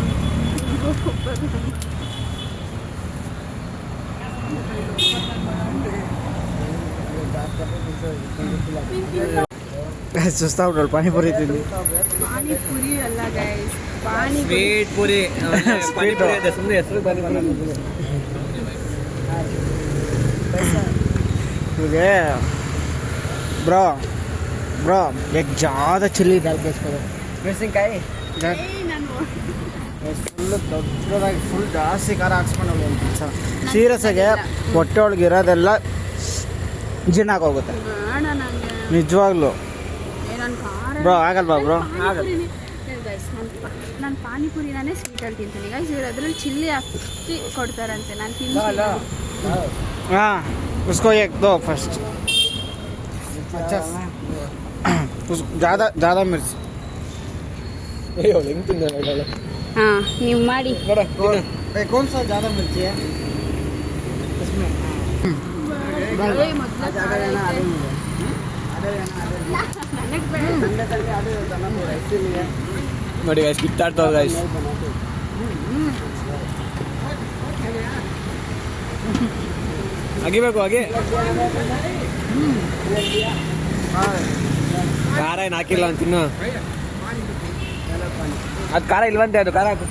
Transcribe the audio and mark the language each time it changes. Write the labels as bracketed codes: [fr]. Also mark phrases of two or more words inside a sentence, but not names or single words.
[kn] ಸುಸ್ತಾಗ್ಬಿಟ್ರು. ಪಾನಿಪುರಿ ತಿಂದು. ಪಾನಿಪುರಿ ಅಲ್ಲ ಗೈಸ್, ಪಾನಿಪುರಿ. ಸ್ವೀಟ್ ಪುರಿ. ಪಾನಿಪುರಿ ಇದೆ, ಸುಮ್ಮನೆ ಹೆಸರು ಪಾನಿಪುರಿ. [hi] ಬ್ರೋ एक ज़्यादा चिल्ली डाल के इसको [kn] ಮೆಣಸಿನ್ಕಾಯಿ ನಾನು फुल ದೊಡ್ಡದಾಗಿ ಫುಲ್ ಜಾಸ್ತಿ ಖಾರ ಹಾಕ್ಸ್ಕೊಂಡು ಹೋಗಿ ಕೆಲಸ ಸೀರಿಯಸ್ ಆಗಿ ಹೊಟ್ಟೆ ಒಳಗೆ ಇರೋದೆಲ್ಲ ಜೀರ್ಣ ಆಗೋಗುತ್ತೆ ಬೇಡ ನಂಗೆ ನಿಜವಾಗ್ಲೂ ನಾನು ಖಾರ ಬ್ರೋ ಆಗಲ್ವಾ ಬ್ರೋ ನಾನು ಪಾನಿಪುರಿನೇ ಸ್ವೀಟಲ್ಲಿ ತಿಂತೀನಿ ಗೈಸ್ ಇವ್ರು ಅದ್ರಲ್ಲಿ ಚಿಲ್ಲಿ ಹಾಕಿ ಕೊಡ್ತಾರಂತೆ ನಾನು ತಿಂತೀನಿ [hi] हाँ उसको एक दो फर्स्ट अच्छा ज़्यादा ज़्यादा मिर्च [kn] ಹಾಂ ನೀವು ಮಾಡಿ [hi] कौन सा ज़्यादा मिर्ची है इसमें [kn] ನೋಡಿ ಗೈಸ್ ಕಿತ್ತಾಡ್ತಾವೆ ಗೈಸ್ ಅಗಿಬೇಕು ಹಾಗೆ ಖಾರ ಏನು ಹಾಕಿಲ್ಲ ಅಂತ ಇನ್ನು ಅದು ಖಾರ ಇಲ್ವಂತೆ ಅದು ಖಾರ ಹಾಕು